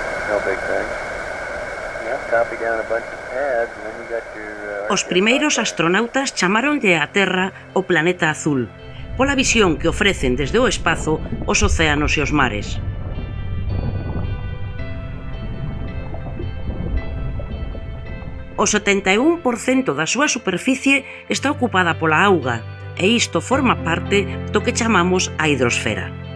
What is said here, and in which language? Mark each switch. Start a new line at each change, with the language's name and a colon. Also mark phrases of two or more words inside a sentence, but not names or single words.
English: No big thing. Yeah, copy down a bunch of pads and then you got your...
Galician: Os primeiros astronautas chamaronlle á Terra o planeta azul, pola visión que ofrecen desde o espazo os océanos e os mares. O 71% da súa superficie está ocupada pola auga, e isto forma parte do que chamamos a hidrosfera.